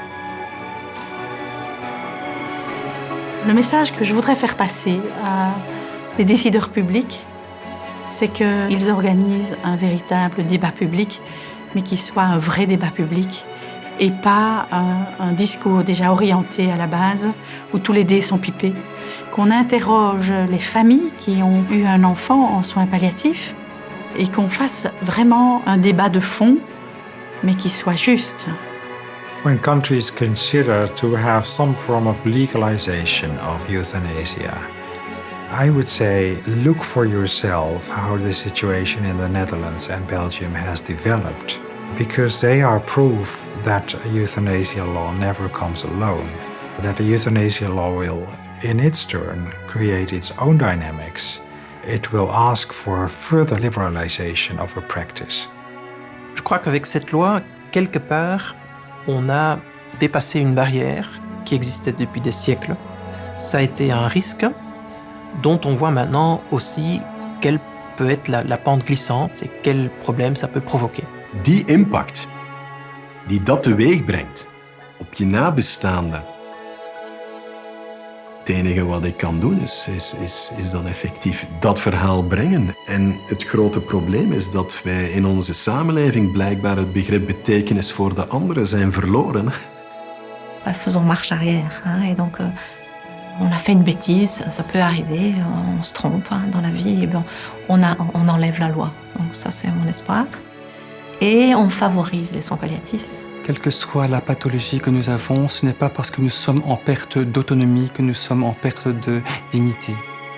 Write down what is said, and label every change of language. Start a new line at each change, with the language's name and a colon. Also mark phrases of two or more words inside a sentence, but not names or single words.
French: Le message que je voudrais faire passer à les décideurs publics, c'est qu'ils organisent un véritable débat public, mais qu'il soit un vrai débat public et pas un discours déjà orienté à la base, où tous les dés sont pipés. Qu'on interroge les familles qui ont eu un enfant en soins palliatifs et qu'on fasse vraiment un débat de fond, mais qui soit juste.
English: When countries consider to have some form of legalization of euthanasia, I would say look for yourself how the situation in the Netherlands and Belgium has developed, because they are proof that a euthanasia law never comes alone, that the euthanasia law will, in its turn, create its own dynamics. It will ask for further liberalization of a practice.
French: Je crois qu'avec cette loi, quelque part, on a dépassé une barrière qui existait depuis des siècles. Ça a été un risque dont on voit maintenant aussi quelle peut être la pente glissante et quels problèmes ça peut provoquer.
Dutch: Die impact die dat teweeg brengt op je nabestaanden, het enige wat ik kan doen is dan effectief dat verhaal brengen. En het grote probleem is dat wij in onze samenleving blijkbaar het begrip betekenis voor de anderen zijn verloren.
French: Faisons marche arrière. Et donc, on a fait une bêtise, ça peut arriver, on se trompe dans la vie, et bien, on enlève la loi. Donc ça, c'est mon espoir. Et on favorise les soins palliatifs. Quelle que soit la pathologie que nous avons, ce n'est pas parce que nous sommes en perte d'autonomie que nous sommes en perte de dignité.